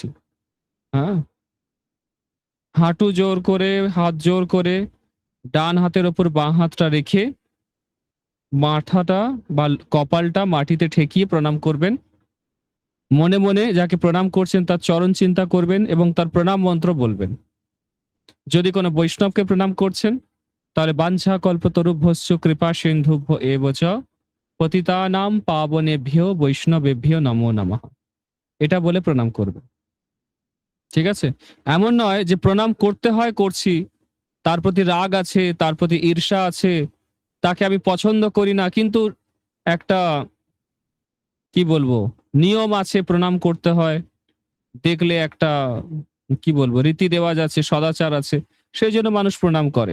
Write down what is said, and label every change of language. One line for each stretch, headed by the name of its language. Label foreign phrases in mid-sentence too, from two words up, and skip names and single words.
Bangla: হ্যাঁ, হাঁটু জোর করে, হাত জোর করে, ডান হাতের ওপর বাঁ হাতটা রেখে মাথাটা বা কপালটা মাটিতে ঠেকিয়ে প্রণাম করবেন। মনে মনে যাকে প্রণাম করছেন তার চরণ চিন্তা করবেন এবং তার প্রণাম মন্ত্র বলবেন। যদি কোনো বৈষ্ণবকে প্রণাম করছেন তাহলে
Sanskrit: वाञ्छा कल्पतरुभ्यश्च कृपा सिन्धुभ्य एव च पतितानाम पावनेभ्यो वैष्णवेभ्यो नमो नमः,
Bangla: এটা বলে প্রণাম করবে। ঠিক আছে? এমন নয় যে প্রণাম করতে হয় করছি, তার প্রতি রাগ আছে, তার প্রতি ঈর্ষা আছে, তাকে আমি পছন্দ করি না, কিন্তু একটা কি বলবো নিয়ম আছে, প্রণাম করতে হয়, দেখলে একটা কি বলবো রীতি রেওয়াজ আছে, সদাচার আছে, সেই জন্য মানুষ প্রণাম করে।